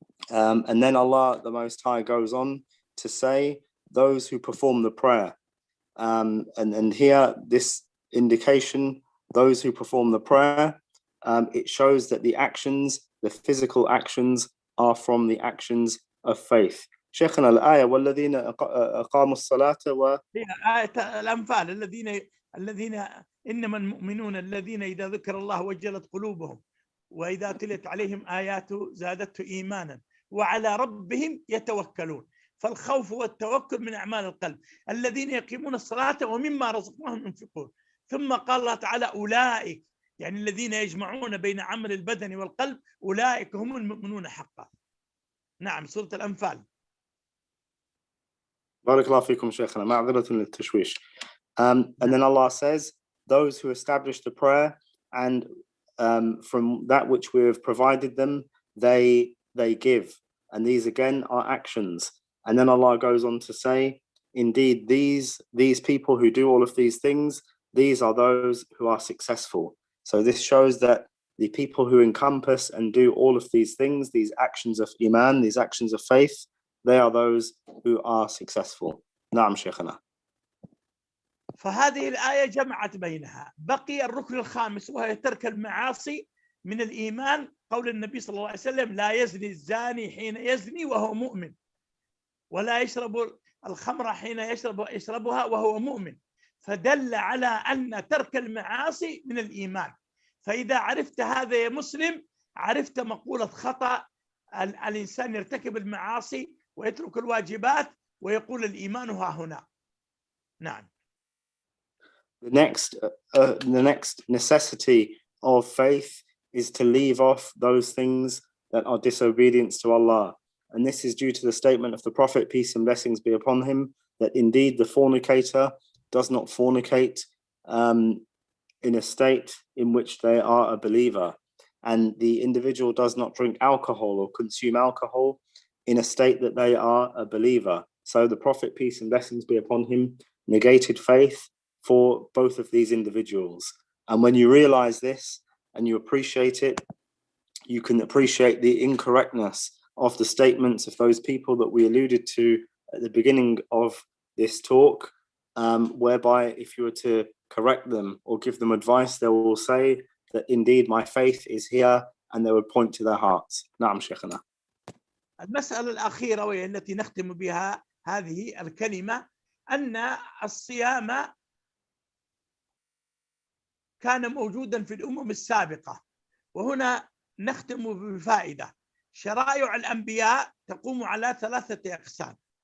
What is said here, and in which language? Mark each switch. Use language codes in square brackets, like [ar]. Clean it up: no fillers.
[en] And then Allah, the Most High, goes on to say, those who perform the prayer. And here, this indication, those who perform the prayer, it shows that the actions, the physical actions, are from the actions of faith. [ar] شيخنا الآية والذين أقاموا الصلاة آية الأنفال الذين إنما المؤمنون الذين إذا ذكر الله وجلت قلوبهم وإذا تلت عليهم آياته زادته إيمانا وعلى ربهم يتوكلون. فالخوف والتوكل من أعمال القلب. الذين يقيمون الصلاة ومما رزقناهم ينفقون. ثم قال الله تعالى أولئك، يعني الذين يجمعون بين عمل البدن والقلب، أولئك هم المؤمنون حقا. نعم، سورة الأنفال. بارك الله فيكم شيخنا، معذرة للتشويش. [en] And then Allah says, those who establish the prayer and from that which we have provided them, they give. And these again are actions. And then Allah goes on to say, indeed, these people who do all of these things, these are those who are successful. So this shows that the people who encompass and do all of these things, these actions of iman, these actions of faith, they are those who are successful. [ar] نعم شيخنا. فهذه الآية جمعت بينها. بقي الركن الخامس وهي ترك المعاصي من الإيمان. قول النبي صلى الله عليه وسلم لا يزني الزاني حين يزني وهو مؤمن، ولا يشرب الخمر حين يشربها وهو مؤمن. فدل على أن ترك المعاصي من الإيمان. فإذا عرفت هذا يا مسلم، عرفت مقولة خطأ الإنسان يرتكب المعاصي ويترك الواجبات ويقول الإيمان ها هنا. نعم. [en] The next necessity of faith is to leave off those things that are disobedience to Allah. And this is due to the statement of the Prophet, peace and blessings be upon him, that indeed the fornicator does not fornicate in a state in which they are a believer. And the individual does not drink alcohol or consume alcohol in a state that they are a believer. So the Prophet, peace and blessings be upon him, negated faith for both of these individuals. And when you realize this and you appreciate it, you can appreciate the incorrectness of the statements of those people that we alluded to at the beginning of this talk, whereby if you were to correct them or give them advice, they will say that indeed my faith is here, and they would point to their hearts. [ar] نعم شيخنا. المسألة الأخيرة وهي التي نختم بها هذه الكلمة أن الصيام كان موجودا في الأمم السابقة. وهنا نختم بفائدة. شرائع الأنبياء تقوم على 3 أقسام.